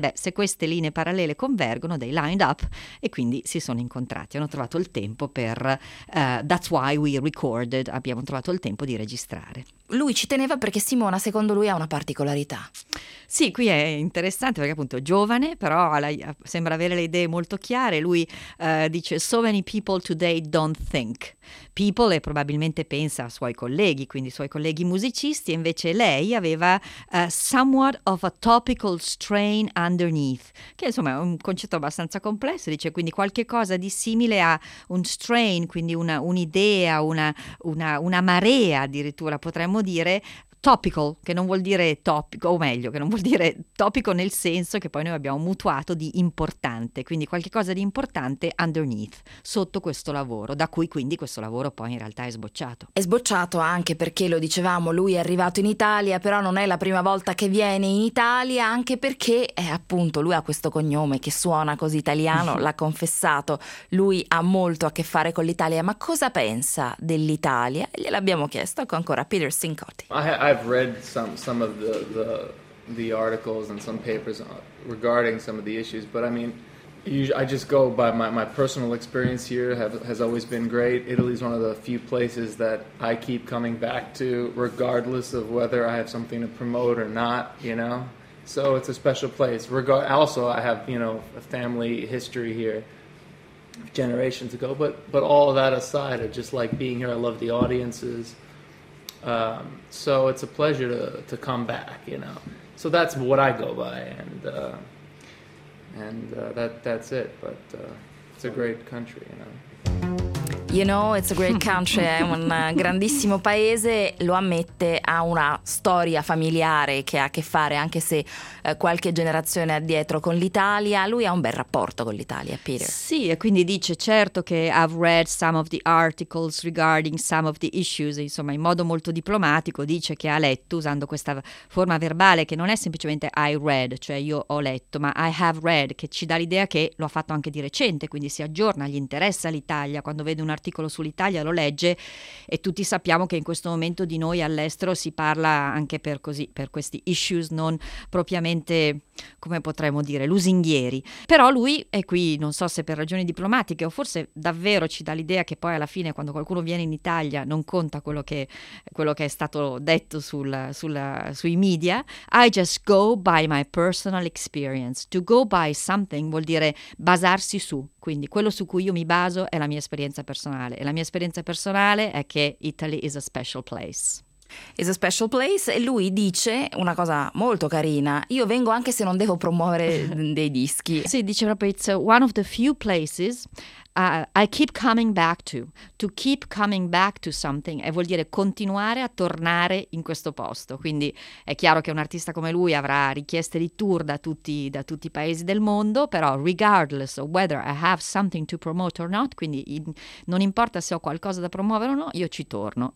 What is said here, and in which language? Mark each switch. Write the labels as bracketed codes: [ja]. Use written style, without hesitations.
[it] Beh, se queste linee parallele convergono, [en] they lined up, [it] e quindi si sono incontrati, hanno trovato il tempo per [en] that's why we recorded, [it] abbiamo trovato il tempo di registrare. Lui ci teneva perché Simona, secondo lui, ha una particolarità. Sì, qui è interessante perché appunto giovane, però sembra avere le idee molto chiare. Lui dice [en] so many people today don't think. [it] People, e probabilmente pensa a suoi colleghi, quindi suoi colleghi musicisti, e invece lei aveva [en] somewhat of a topical strain underneath, [it] che insomma è un concetto abbastanza complesso. Dice quindi qualche cosa di simile a un strain, quindi un'idea, una marea addirittura, potremmo dire. Topical, che non vuol dire topico, o meglio, che non vuol dire topico nel senso che poi noi abbiamo mutuato di importante, quindi qualche cosa di importante underneath, sotto questo lavoro, da cui quindi questo lavoro poi in realtà è sbocciato. È sbocciato anche perché, lo dicevamo, lui è arrivato in Italia, però non è la prima volta che viene in Italia, anche perché appunto lui ha questo cognome che suona così italiano, l'ha confessato, lui ha molto a che fare con l'Italia. Ma cosa pensa dell'Italia? Gliel'abbiamo chiesto ancora Peter Sincotti. [en] I've read some of the articles and some papers regarding some of the issues, but I mean, I just go by my personal experience here has always been great. Italy's one of the few places that I keep coming back to, regardless of whether I have something to promote or not, you know? So it's a special place. Also, I have, you know, a family history here generations ago, but all of that aside, I just like being here. I love the audiences. So it's a pleasure to come back, you know? So that's what I go by, that's it, but it's a great country, you know. You know, it's a great country, [it] è un grandissimo paese, lo ammette, ha una storia familiare che ha a che fare, anche se qualche generazione addietro, con l'Italia. Lui ha un bel rapporto con l'Italia, Peter. Sì, e quindi dice, certo che [en] I've read some of the articles regarding some of the issues, [it] insomma, in modo molto diplomatico dice che ha letto, usando questa forma verbale che non è semplicemente [en] I read, [it] cioè io ho letto, ma [en] I have read, [it] che ci dà l'idea che lo ha fatto anche di recente, quindi si aggiorna, gli interessa l'Italia, quando vede un articolo sull'Italia lo legge, e tutti sappiamo che in questo momento di noi all'estero si parla anche per così, per questi issues non propriamente, come potremmo dire, lusinghieri. Però lui è qui, non so se per ragioni diplomatiche o forse davvero ci dà l'idea che poi alla fine, quando qualcuno viene in Italia, non conta quello che è stato detto sui media. [en] I just go by my personal experience. To go by something [it] vuol dire basarsi su, quindi quello su cui io mi baso è la mia esperienza personale, e la mia esperienza personale è che [en] Italy is a special place. Is a special place. [it] E lui dice una cosa molto carina: io vengo anche se non devo promuovere dei dischi. Sì, dice proprio: [en] it's one of the few places I keep coming back to. To keep coming back to something, [it] e vuol dire continuare a tornare in questo posto. Quindi è chiaro che un artista come lui avrà richieste di tour da tutti i paesi del mondo, però [en] regardless of whether I have something to promote or not, [it] quindi non importa se ho qualcosa da promuovere o no, io ci torno.